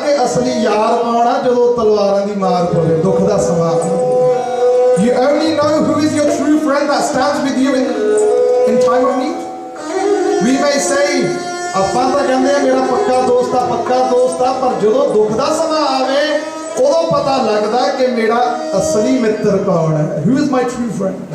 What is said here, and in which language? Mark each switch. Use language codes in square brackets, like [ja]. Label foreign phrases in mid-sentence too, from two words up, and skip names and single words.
[pa] ਅਸਲੀ ਯਾਰ ਕੌਣ ਹੈ ਜੋ ਤਲਵਾਰਾਂ ਦੀ ਮਾਰ ਪਵੇ ਦੁੱਖ ਦਾ ਸਮਾਂ। [en] You only know who is your true friend that stands with you in time of need. We may say [pa] ਆਪਾਂ ਤਾਂ ਕਹਿੰਦੇ ਆ ਮੇਰਾ ਪੱਕਾ ਦੋਸਤ ਆ ਪਰ ਜਦੋਂ ਦੁੱਖ ਦਾ ਸਮਾਂ ਆਵੇ ਉਦੋਂ ਪਤਾ ਲੱਗਦਾ ਕਿ ਮੇਰਾ ਅਸਲੀ ਮਿੱਤਰ ਕੌਣ ਹੈ। [en] Who is my true friend?